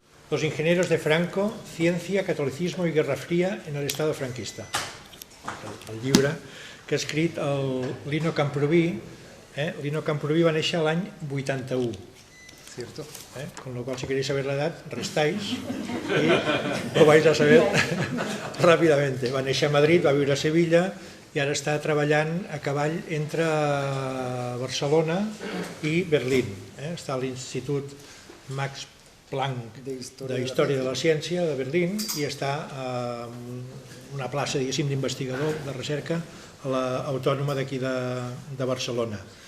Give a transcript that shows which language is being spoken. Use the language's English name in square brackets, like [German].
[Spanish] Los ingenieros de Franco, Ciencia, Catolicismo y Guerra Fría en el Estado franquista. [Catalan] El llibre que ha escrit el Lino Camprubí. Lino Camprubí va néixer l'any 81. [Spanish] Cierto. Con lo cual, si queréis saber la edad, restáis y lo vais a saber rápidamente. [Catalan] Va néixer a Madrid, va viure a Sevilla i ara està treballant a cavall entre Barcelona i Berlín. Està a l'Institut Max Planck d'Història de la Ciència de Berlín i està a una plaça, diguéssim, d'investigador de recerca a l'Autònoma d'aquí de Barcelona.